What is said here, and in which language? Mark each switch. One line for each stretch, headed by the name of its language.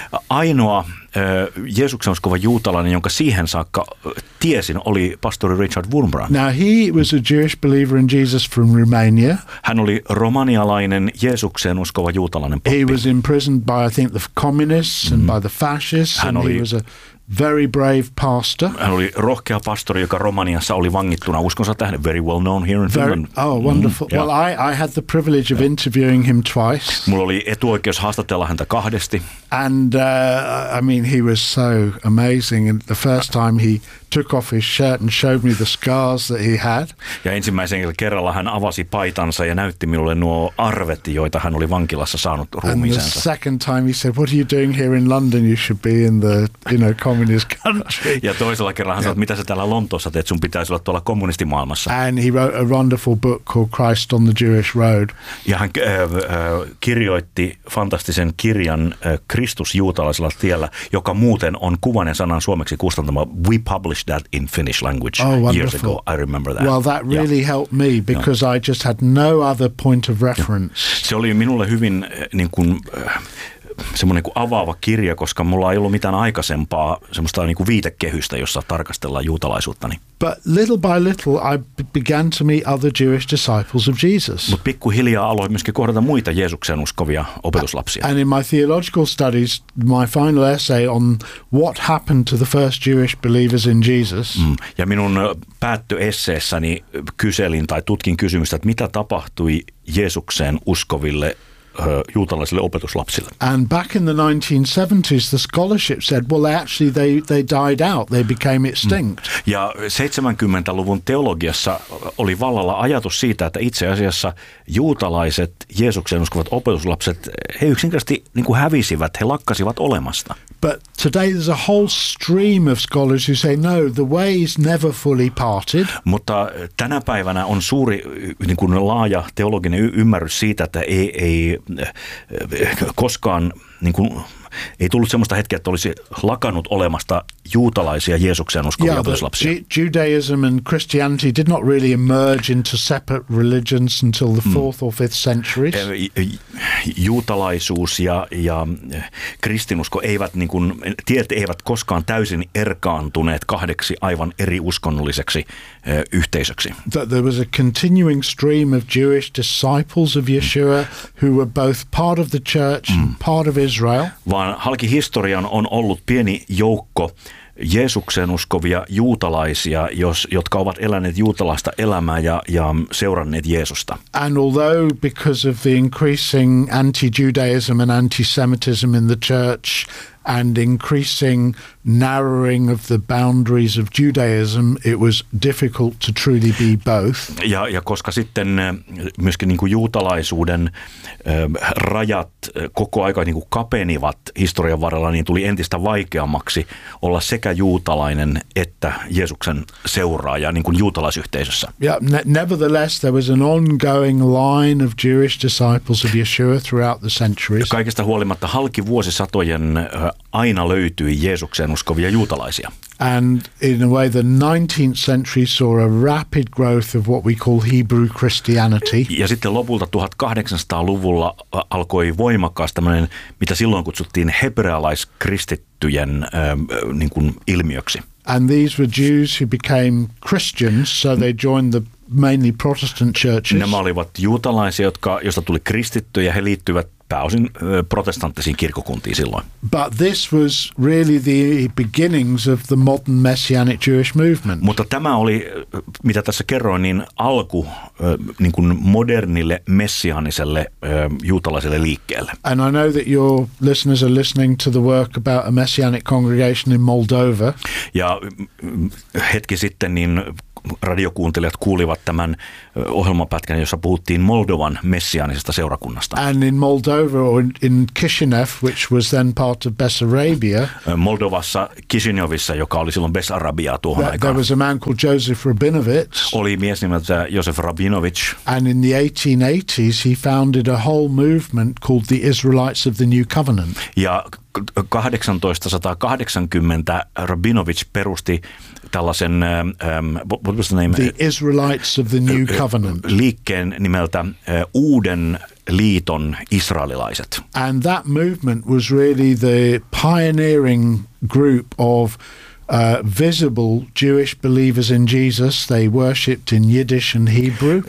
Finnish: Ainoa Jeesuksen uskova juutalainen, jonka siihen saakka tiesin, oli pastori Richard Wurmbrand.
English: Now he was a Jewish believer in Jesus from Romania.
Finnish: Hän oli romanialainen Jeesuksen uskova juutalainen pappi.
English: He was imprisoned by, I think, the communists and by the fascists. He was a very brave pastor.
Finnish: Hän oli rohkea pastori, joka Romaniassa oli vangittuna uskonsa tähden.
English: Very well known here in Finland. Oh, wonderful. Mm, well, I had the privilege of interviewing him twice.
Finnish: Mulla oli etuoikeus haastatella häntä kahdesti.
English: And I mean, he was so amazing. And the first time he took off his shirt and showed me the scars that he had.
Finnish: Ja ensimmäisen kerralla hän avasi paitansa ja näytti minulle nuo arvet, joita hän oli vankilassa saanut ruumiinsa.
English: And the second time he said, "What are you doing here in London? You should be in the, you know, communist country."
Finnish: Ja toisella kerralla hän sanoi, mitä sä täällä Lontoossa teet, sun pitäisi olla tuolla kommunistimaailmassa.
English: And he wrote a wonderful book called Christ on the Jewish Road.
Finnish: Ja hän kirjoitti fantastisen kirjan Kristus juutalaisella tiellä, joka muuten on kuvainen sanan suomeksi kustantama.
English: We published that in Finnish language years ago. I remember that. Well, that really helped me because I just had no other point of reference.
Finnish: Se oli minulle hyvin niin kuin semmoinen kuin avaava kirja, koska mulla ei ollut mitään aikaisempaa semmoista niin kuin viitekehystä, jossa tarkastellaan juutalaisuuttani.
English: But little by little I began to meet other Jewish disciples of Jesus.
Finnish: Mut pikkuhiljaa aloin myöskin kohdata muita Jeesuksen uskovia opetuslapsia.
English: And in my theological studies, my final essay on what happened to the first Jewish believers in Jesus.
Finnish: Ja minun päättöesseessäni kyselin tai tutkin kysymystä, että mitä tapahtui Jeesukseen uskoville juutalaisille opetuslapsille.
English: And back in the 1970s the scholarship said well actually they died out, they became extinct.
Finnish: Ja 70-luvun teologiassa oli vallalla ajatus siitä, että itse asiassa juutalaiset Jeesuksen uskovat opetuslapset, he yksinkertaisesti niin kuin hävisivät, he lakkasivat olemasta.
English: But today there's a whole stream of scholars who say no, the ways never fully parted.
Finnish: Mutta tänä päivänä on suuri niin kuin laaja teologinen ymmärrys siitä, että ei koskaan niin kuin, ei tullut sellaista hetkeä, että olisi lakannut olemasta juutalaisia Jeesuksen uskovia opetuslapsia.
English: Yeah, Judaism and Christianity did not really emerge into separate religions until the 4th or 5th centuries.
Finnish: Juutalaisuus ja kristinusko eivät niin kuin, tiet eivät koskaan täysin erkaantuneet kahdeksi aivan eri uskonnolliseksi yhteisöksi.
English: That there was a continuing stream of Jewish disciples of Yeshua who were both part of the church and part of Israel.
Finnish: Vaan halki historian on ollut pieni joukko Jeesukseen uskovia juutalaisia, jotka ovat eläneet juutalaista elämää ja seuranneet Jeesusta.
English: And although because of the increasing anti-Judaism and anti-Semitism in the church and increasing narrowing of the boundaries of Judaism, it was difficult to truly be both.
Finnish: Ja koska sitten myöskin niin kuin juutalaisuuden rajat koko aika niin kuin kapenivat historian varrella, niin tuli entistä vaikeammaksi olla sekä juutalainen että Jeesuksen seuraaja niin kuin juutalaisyhteisössä.
English: Yeah, nevertheless, there was an ongoing line of Jewish disciples of Yeshua throughout the centuries.
Finnish: Kaikesta huolimatta halki vuosisatojen aina löytyi Jeesukseen uskovia juutalaisia.
English: And in a way the 19th century saw a rapid growth of what we call Hebrew Christianity.
Finnish: Ja sitten lopulta 1800-luvulla alkoi voimakkaasti tämmöinen, mitä silloin kutsuttiin hebrealaiskristittyjen niin kuin ilmiöksi.
English: And these were Jews who became Christians, so they joined the mainly Protestant churches.
Finnish: Nämä olivat juutalaisia, joista tuli kristittyjä, he liittyivät pääosin protestanttisiin kirkkokuntiin silloin.
English: But this was really the beginnings of the modern messianic Jewish movement.
Finnish: Mutta tämä oli, mitä tässä kerroin, niin alku niin kuin modernille messiaaniselle juutalaiselle liikkeelle.
English: And I know that your listeners are listening to the work about a messianic congregation in Moldova.
Finnish: Ja hetki sitten niin radiokuuntelijat kuulivat tämän ohjelmapätkän, jossa puhuttiin Moldovan messiaanisesta seurakunnasta.
English: And in Moldova or in Chisinev, which was then part of Bessarabia.
Finnish: Moldovassa Chisinevissa, joka oli silloin Bessarabiaa tuohon aikaan.
English: There was a man called Joseph Rabinovich.
Finnish: Oli mies nimeltä Joseph Rabinovich.
English: And in the 1880s he founded a whole movement called the Israelites of the New Covenant.
Finnish: Ja 1880 Rabinovich perusti tällaisen
English: what was the name? The Israelites of the New Covenant.
Finnish: Liikkeen nimeltä Uuden liiton israelilaiset.
English: And that movement was really the pioneering group of visible Jewish believers in Jesus. They worshipped in Yiddish and Hebrew.